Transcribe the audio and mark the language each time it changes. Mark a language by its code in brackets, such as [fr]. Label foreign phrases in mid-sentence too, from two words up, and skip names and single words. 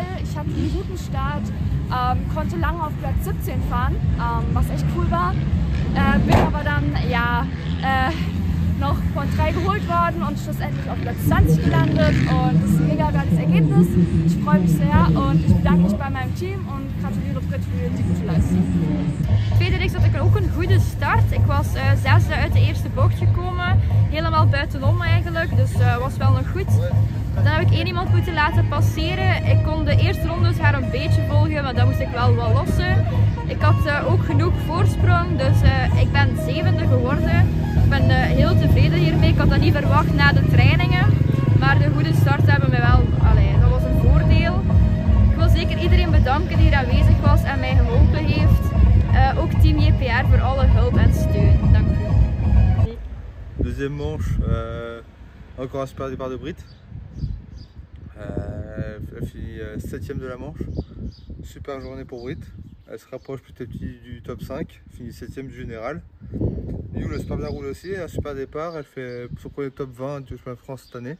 [de] Ich hatte einen guten Start, konnte lange auf Platz 17 fahren, was echt cool war. Bin aber dann ja noch von 3 geholt worden und schlussendlich auf Platz 20 gelandet. Und das ist ein mega geiles Ergebnis. Ich freue mich sehr und ich bedanke mich [nl] bij mijn team en gratuleer Britt voor die [de] gute leistung. [nl] Tweede reeks had ik ook een goede start. Ik was 6e uit de eerste bocht gekomen. Helemaal buitenom eigenlijk, dus was wel nog goed. Dan heb ik één iemand moeten laten passeren. Ik kon de eerste rondes haar een beetje volgen, maar dan moest ik wel wat lossen. Ik had ook genoeg voorsprong, dus ik ben 7e geworden. Ik ben heel tevreden hiermee. Ik had dat niet verwacht na de trainingen, maar de goede start hebben me wel, dat was een voordeel. Ik wil zeker iedereen bedanken die hier aanwezig was en mij geholpen heeft. Ook team JPR voor alle hulp en steun. Dank u. [fr] Deuxième manche, encore un super départ de Britt. Elle finit 7e de la manche. Super journée pour Britt. Elle se rapproche petit à petit du top 5, finit 7e du général. Yule a super bien roulé aussi, un super départ. Elle fait son premier top 20 du championnat de France cette année.